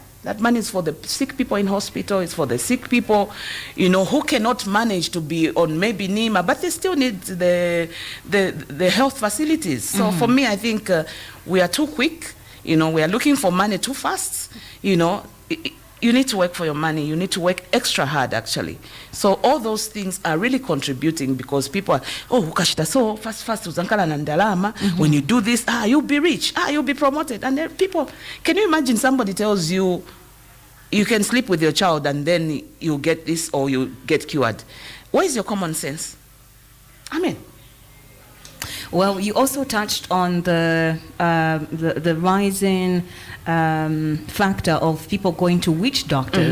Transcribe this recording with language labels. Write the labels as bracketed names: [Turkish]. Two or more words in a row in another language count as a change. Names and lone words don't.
[English] That money is for the sick people in hospital. It's for the sick people, who cannot manage to be on maybe NEMA, but they still need the health facilities. So for me, I think we are too quick. We are looking for money too fast. You need to work for your money. You need to work extra hard, actually. So all those things are really contributing, because people are, ukashita so fast, [Nyanja] uzankala na ndalama. [English] When you do this, you'll be rich. You'll be promoted. And then people, can you imagine somebody tells you, you can sleep with your child and then you get this or you get cured? Where is your common sense? Well, you also touched on the rising factor of people going to witch doctors.